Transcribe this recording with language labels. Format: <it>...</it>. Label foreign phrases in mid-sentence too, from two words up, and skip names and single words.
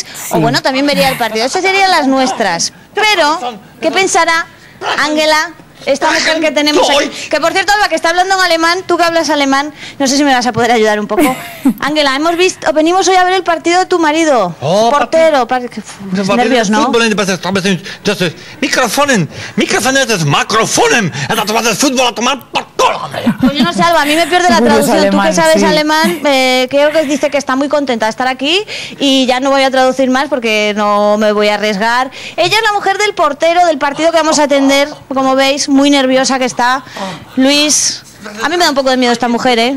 <es>O bueno, también vería el partido. Esas serían las nuestras. Pero, ¿qué pensará Ángela, esta mujer que tenemos aquí? Que por cierto, Alba, que está hablando en alemán, tú que hablas alemán, no sé si me vas a poder ayudar un poco. Ángela, venimos hoy a ver el partido de tu marido, portero. Nervios, ¿no?</es> <de>Mikrofonen, das Makrofonen, das war das</de> <es>Fútbol a tomar por culo. Pues yo no sé, Alba, a mí me pierde la traducción. Alemán, tú que sabes alemán, creo que dice que está muy contenta de estar aquí y ya no voy a traducir más porque no me voy a arriesgar. Ella es la mujer del portero del partido que vamos a atender, como veis, muy nerviosa que está. Luis, a mí me da un poco de miedo esta mujer, ¿eh?</es>